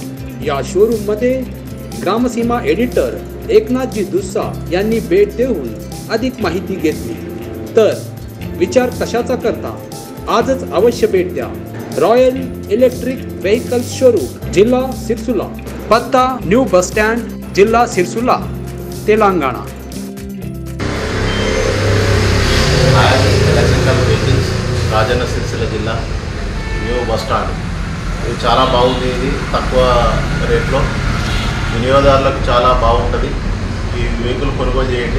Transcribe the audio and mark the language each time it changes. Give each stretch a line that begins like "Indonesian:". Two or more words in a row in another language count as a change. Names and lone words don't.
Marathi: या शोरूम मध्ये ग्रामसीमा एडिटर एकनाथजी दुस्सा यांनी भेट देऊन अधिक माहिती घेतली। तर विचार कशाचा करता, आजच अवश्य भेट द्या। रॉयल इलेक्ट्रिक व्हेकल्स शोरूम, जिल्हा सिरसुला, पत्ता न्यू बस स्टँड, जिल्हा सिरसुला, तेलंगाणा।
Telugu: రాజన్న సిరిసిల్ల జిల్లా న్యూ బస్ స్టాండ్ ఇది చాలా బాగుంది। ఇది తక్కువ రేట్లో వినియోగదారులకు చాలా బాగుంటుంది। ఈ వెహికల్ కొనుగోలు చేయండి।